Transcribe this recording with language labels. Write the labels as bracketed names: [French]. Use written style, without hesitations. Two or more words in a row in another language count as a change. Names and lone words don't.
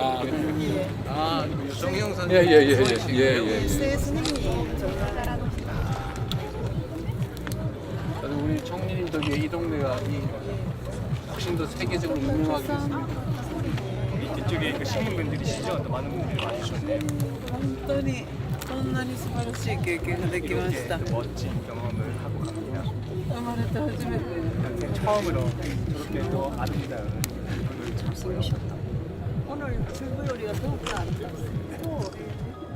[Korean] 유성형 선생. 예예예예. 우리 청년이 덕에 이 동네가 훨씬 더 세계적으로 유명하게 됐습니다. 뒤쪽에 그 시민분들이시죠? 또 많은 분들이 와주셨네요. [Japanese] 本当にこんなに素晴らしい経験ができました。 [Korean] 멋진 경험을 하고 갑니다. [Japanese] 生まれて初めて。 [Korean] 처음으로 저렇게 또 아름다운 오늘 출구 요리가 더욱더 아름다웠어요.